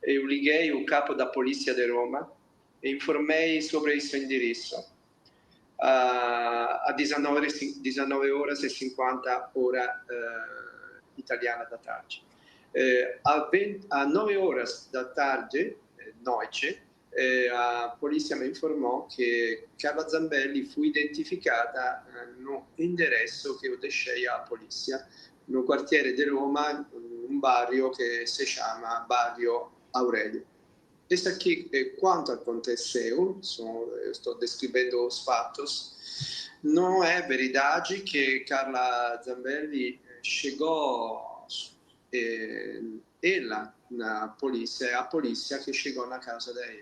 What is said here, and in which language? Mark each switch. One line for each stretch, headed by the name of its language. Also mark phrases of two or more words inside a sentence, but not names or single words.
Portuguese: Eu liguei o capo da polícia de Roma e informei sobre esse endereço a 19 horas e 50 hora italiana da tarde. A 9 horas da tarde, noite, a polícia me informou que Carla Zambelli
Italian: fu identificata
Portuguese: no endereço que eu deixei à polícia, no
Italian: quartiere di Roma, un barrio che si chiama Barrio Aurelio.
Portuguese: Isso aqui é quanto aconteceu, estou descrevendo os fatos. Não é verdade que Carla Zambelli chegou, ela na polícia, é a polícia que chegou na casa dela.